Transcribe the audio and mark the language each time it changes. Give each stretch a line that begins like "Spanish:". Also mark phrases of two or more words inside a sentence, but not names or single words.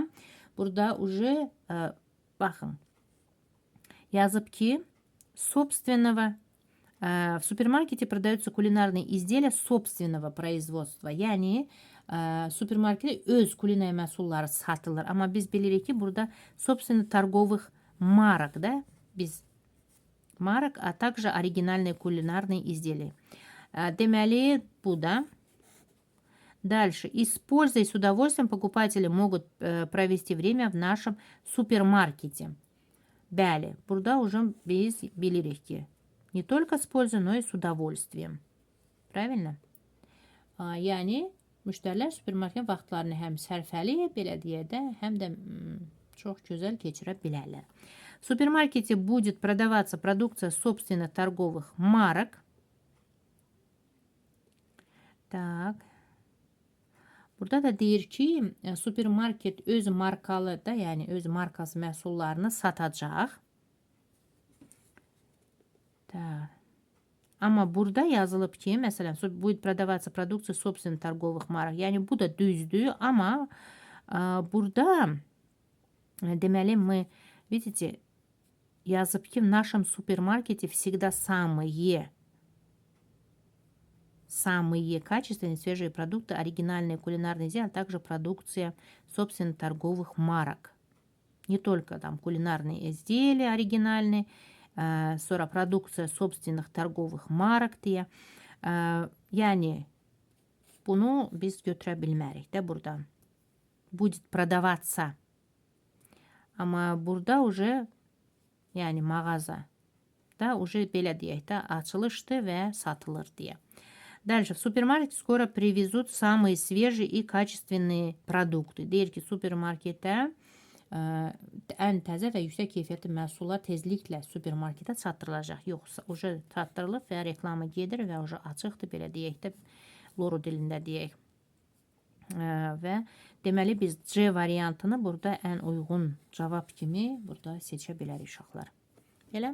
Azerbaijani: Burada уже, baxın, yazıb ki,
Russian: собственного, в супермаркете продаются кулинарные изделия собственного производства.
Azerbaijani: Yəni, supermarketdə öz kulinariya məhsulları satılır. Amma biz bilirik ki, burada
Russian: собственных торговых marок, да, biz marок, а также оригинальные кулинарные изделия.
Azerbaijani: Deməli, bu da.
Russian: Дальше. И с пользой и с удовольствием покупатели могут провести время в нашем супермаркете.
Azerbaijani: Bəli, burada уже biz bilirik ki,
Russian: не только с пользой, но и с удовольствием. Правильно?
Azerbaijani: Yəni, müştərilər supermarket vaxtlarını həm sərfəli, belə deyək də, həm də çox gözəl keçirə bilərlər.
Russian: В супермаркете будет продаваться продукция собственных торговых марок. Так.
Azerbaijani: Burada da deyir ki, supermarket öz markalı da, yəni öz markası məhsullarını satacaq. Так. Amma burada yazılıb ki, məsələn,
Russian: будет продаваться продукция собственных торговых marок.
Azerbaijani: Yəni bu da düzdür, amma burada deməli
Russian: мы, видите,
Azerbaijani: yazıb ki,
Russian: в нашем супермаркете всегда самые качественные свежие продукты, оригинальные кулинарные изделия, а также продукция собственных торговых марок. Не только там кулинарные изделия оригинальные, продукция собственных торговых marок diye.
Azerbaijani: Yani bunu biz götürə bilmərik də burada.
Russian: Будет продаваться.
Azerbaijani: Amma burada уже, yani mağaza da уже belə deyək də, açılışdır və satılır deyə.
Russian: Дальше. В супермаркете скоро привезут самые свежие и качественные продукты.
Azerbaijani: Deyir ki, supermarketdə ən təzə və yüksək keyfiyyətli məhsullar tezliklə supermarketə çatdırılacaq. Yoxsa уже çatdırılıb və reklamı gedir və уже açıqdır, belə deyək də, loro dilində deyək. Və deməli biz C variantını burada ən uyğun cavab kimi burada seçə bilərik uşaqlar.